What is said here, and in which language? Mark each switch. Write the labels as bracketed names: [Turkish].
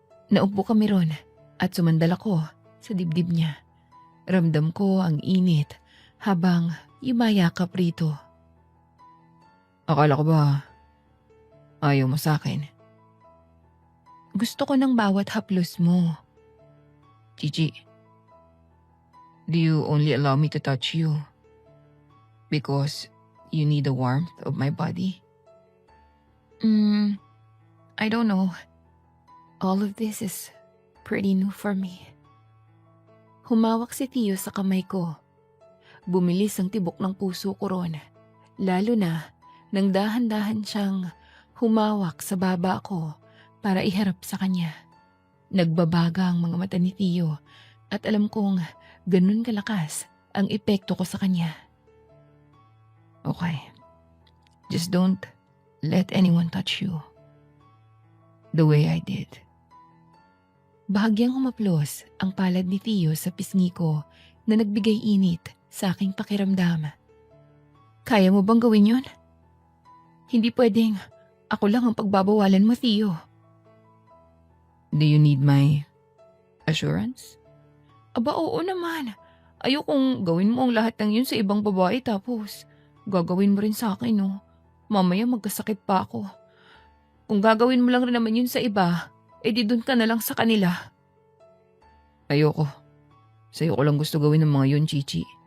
[Filipino] Naupo kami ron at sumandal ako sa dibdib niya. Ramdam ko ang init habang yumayakap rito. Akala ko ba ayaw mo sa akin? Gusto ko ng bawat haplos mo. [English] Chichi, do you only allow me to touch you because you need the warmth of my body? I don't know. All of this is pretty new for me. [Filipino] Humawak si Tio sa kamay ko. Bumilis ang tibok ng puso ko ron. Lalo na nang dahan-dahan siyang humawak sa baba ko para iharap sa kanya. Nagbabaga ang mga mata ni Tio at alam kong ganun kalakas ang epekto ko sa kanya. [English] Okay. Just don't let anyone touch you the way I did. [Filipino] Bahagyang humaplos ang palad ni Tio sa pisngi ko na nagbigay init sa aking pakiramdam. Kaya mo bang gawin yun? Hindi pwedeng ako lang ang pagbabawalan mo, Tio. [English] Do you need my assurance? [Filipino] Aba oo naman. Ayokong gawin mo ang lahat ng yun sa ibang babae tapos gagawin mo rin sa akin, no? Mamaya magkasakit pa ako. Kung gagawin mo lang rin naman yun sa iba, edi dun ka na lang sa kanila. Ayoko. Sa'yo ko lang gusto gawin ng mga yun, Chichi.